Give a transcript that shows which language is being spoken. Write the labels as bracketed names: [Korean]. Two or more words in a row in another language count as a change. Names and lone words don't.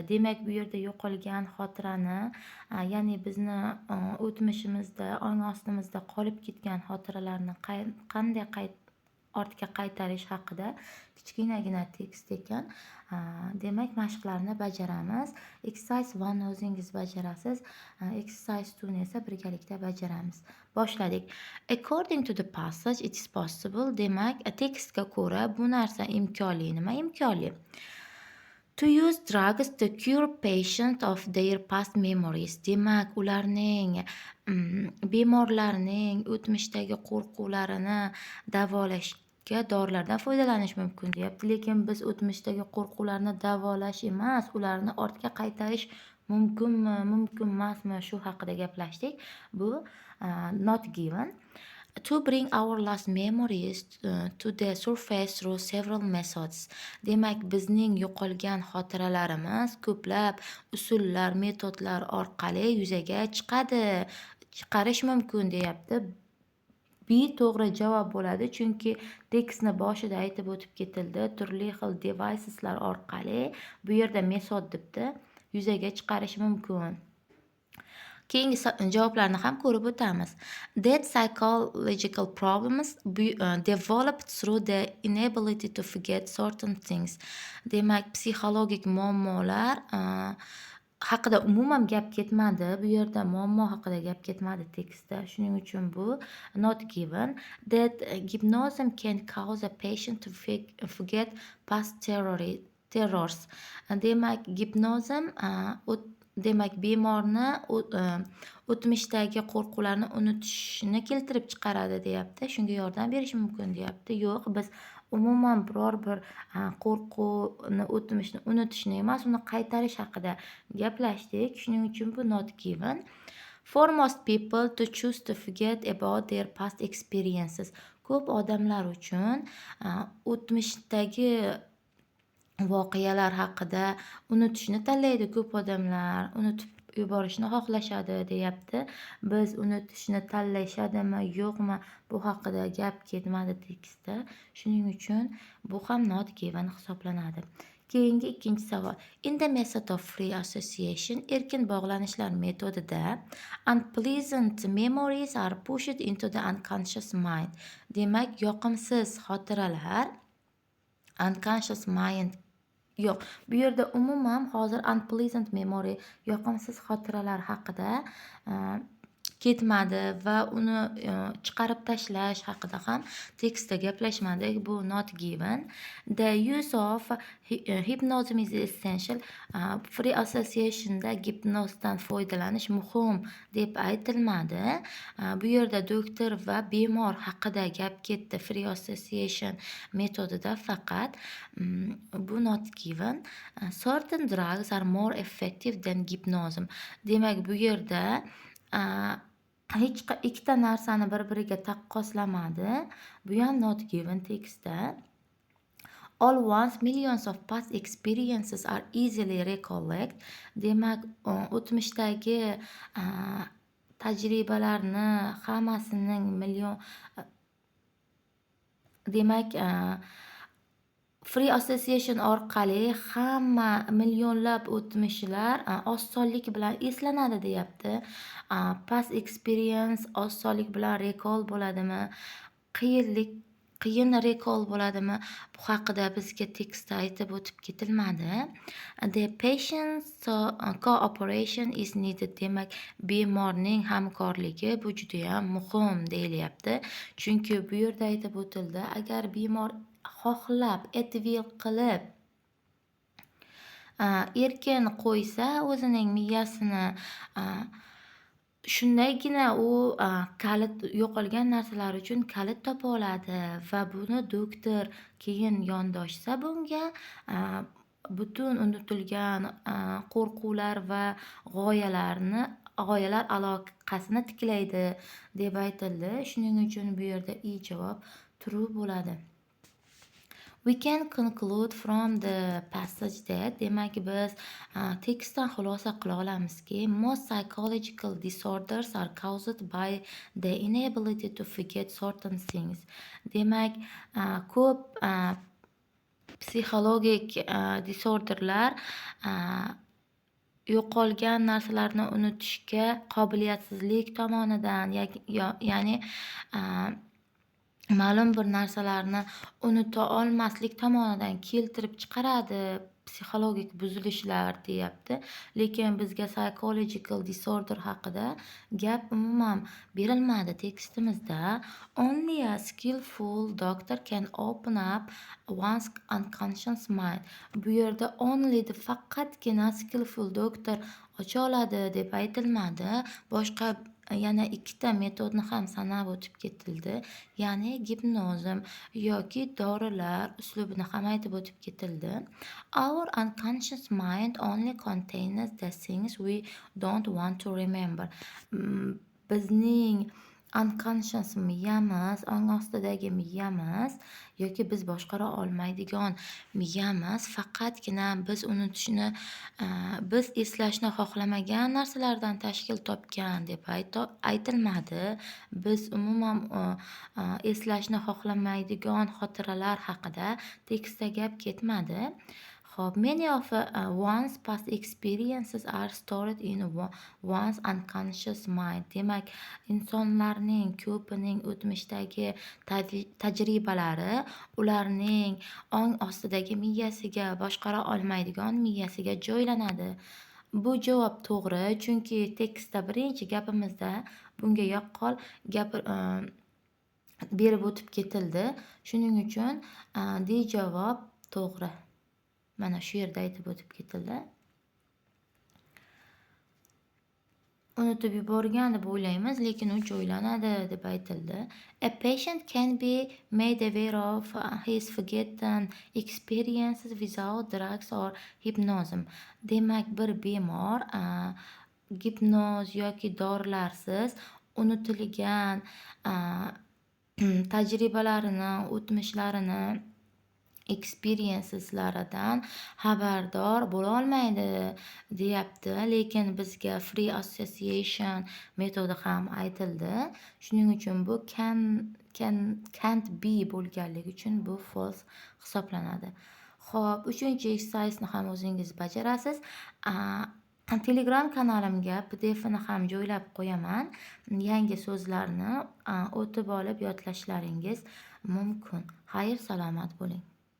[Uzbek] Demak, bu yerda yo'qolgan xotirani, ya'ni bizni o'tmishimizda, ong ostimizda qolib ketgan xotiralarni qanday ortga qaytarish haqida kichkinagina tekst ekan. Demak, mashqlarni bajaramiz. Exercise 1 o'zingiz bajarasiz. Exercise 2 ni esa birgalikda bajaramiz. Boshladik. [English] According to the passage, it is possible. [Uzbek] Demak, tekstga ko'ra bu narsa imkonli. Nima imkonli? [English] To use drugs to cure patients of their past memories. [Uzbek] Demak, ularning bemorlarning o'tmishdagi qo'rquvlarini davolashga dorilardan foydalanish mumkin deyapti. Lekin biz o'tmishdagi qo'rquvlarni davolash emas, ularni ortga qaytarish mumkinmi, mumkin emasmi, shu haqida gaplashdik. [English] Bu not given. To bring our last memories to the surface through several methods. [Uzbek] Demak, bizning yo'qolgan xotiralarimiz ko'plab usullar, metodlar orqali yuzaga chiqarish mumkin deyapti. B to'g'ri javob bo'ladi, chunki tekstni boshida aytib o'tib ketildi. Turli xil deviceslar orqali, bu yerda metod debdi, yuzaga chiqarish mumkin. Keyingi javoblarni ham ko'rib o'tamiz. [English] That psychological problems developed through the inability to forget certain things. [Uzbek] Demak, psixologik muammolar haqida umuman gap ketmadi. Bu yerda muammo haqida gap ketmadi tekstda. Shuning uchun bu [English] not given. That hypnosis can cause a patient to forget past terrors. [Uzbek] Demak, gipnozim demak, bemorni o'tmishdagi qo'rquvlarni unutishni keltirib chiqaradi deyapti. Shunga yordam berishi mumkin deyapti. Yo'q, biz umuman biror bir qo'rquvni, o'tmishni unutishni emas, uni qaytarish haqida gaplashdik. Shuning uchun bu [English] not given. For most people to choose to forget about their past experiences. [Uzbek] Ko'p odamlar uchun o'tmishdagi voqealar haqida unutishni tanlaydi. Ko'p odamlar unutib yuborishni xohlashadi deyapti. Biz unutishni tanlashadimi, yo'qmi, bu haqida gap ketmadi tekstda. Shuning uchun bu ham [English] not given [Uzbek] hisoblanadi. Keyingi ikkinchi savol. [English] In the method of free association, [Uzbek] erkin bog'lanishlar metodida [English] unpleasant memories are pushed into the unconscious mind. [Uzbek] Demak, yoqimsiz xotiralar [English] unconscious mind [Uzbek] yo'q. Bu yerda umuman hozir [English] unpleasant memory, [Uzbek] yoqimsiz xotiralar haqida ketmadi va uni chiqarib tashlash haqida ham tekstda gaplashmadik. [English] Bu not given. The use of hypnosis is essential. Free associationda [Uzbek] gipnozdan foydalanish muhim deb aytilmadi. Bu yerda doktor va bemor haqida gap ketdi [English] free association [Uzbek] metodida faqat. [English] Bu not given. Certain drugs are more effective than hypnosis. [Uzbek] Demak, bu yerda ikkita narsani bir-biriga taqqoslamadi. Bu ham [English] not given [Uzbek] tekstda. [English] All once millions of past experiences are easily recollect. [Uzbek] Demak, o'tmishdagi tajribalarni hammasining demak, [English] free association [Uzbek] orqali hamma millionlab o'tmishlar osonlik bilan eslanadi deyapti. [English] Past experience [Uzbek] osonlik bilan recall bo'ladimi? Qiyin recall bo'ladimi? Bu haqida bizga tekstda aytib o'tib ketilmadi. [English] The patient's cooperation is needed. [Uzbek] Demak, bemorning hamkorligi bu juda ham muhim deyilyapti. Chunki bu yerda aytib o'tildi, agar bemor xohlab, will qilib erkin qo'ysa o'zining miyasini, shundaygina u kalit, yo'qolgan narsalar uchun kalit topa oladi va buni doktor keyin yondoshsa bunga butun unutilgan qo'rquvlar va g'oyalar aloqasini tiklaydi deb aytildi. Shuning uchun bu yerda javob true bo'ladi. [English] We can conclude from the passage that [Uzbek] demak biz tekstdan xulosa qila olamizki, [English] most psychological disorders are caused by the inability to forget certain things. [Uzbek] Demak, ko'p psixologik disorderlar yo'qolgan narsalarni unutishga qobiliyatsizlik tomonidan ya'ni ma'lum bir narsalarni unuta olmaslik tomonidan keltirib chiqaradi psixologik buzilishlar deyapti. Lekin bizga [English] psychological disorder [Uzbek] haqida gap umuman berilmadi tekstimizda. [English] Only a skillful doctor can open up one's unconscious mind. [Uzbek] Bu yerda only faqatgina [English] skillful doctor [Uzbek] ocha oladi deb aytilmadi. Boshqa yana ikkita metodni ham sanab o'tib ketildi. Ya'ni gipnozm yoki dorilar uslubini ham aytib o'tib ketildi. [English] Our unconscious mind only contains the things we don't want to remember. [Uzbek] Bizning unconscious miyamiz, ong ostidagi miyamiz yoki biz boshqara olmaydigan miyamiz faqatgina biz unutishni, biz eslashni xohlamagan narsalardan tashkil topgan deb aytilmadi. Biz umuman eslashni xohlamaydigan xotiralar haqida tekstda gap ketmadi. Xo'p, [English] many of one's past experiences are stored in one's unconscious mind. [Uzbek] Demak, insonlarning ko'pining o'tmishdagi tajribalari ularning ong ostidagi miyasiga, boshqara olmaydigan miyasiga joylanadi. Bu javob to'g'ri, chunki tekstda birinchi gapimizda bunga yaqqol berib o'tib ketildi. Shuning uchun D javob to'g'ri. Mana shu yerda aytib o'tib ketildi. Unutib yuborgan deb o'ylaymiz, lekin u joylanadi deb aytildi. [English] A patient can be made aware of his forgotten experiences without drugs or hypnosis. [Uzbek] Demak, bir bemor gipnoz yoki dorilarsiz unutilgan tajribalarini, o'tmishlarini, experienceslaridan xabardor bo'la olmaydi deyapti. Lekin bizga [English] free association [Uzbek] metodi ham aytildi. Shuning uchun bu [English] can't be [Uzbek] bo'lganligi uchun bu false hisoblanadi. Xo'p, 3-exercise'ni ham o'zingiz bajarasiz. Telegram kanalimga PDF'ni ham joylab qo'yaman. Yangi so'zlarni o'tib olib yodlashlaringiz mumkin. Xayr, salomat bo'ling.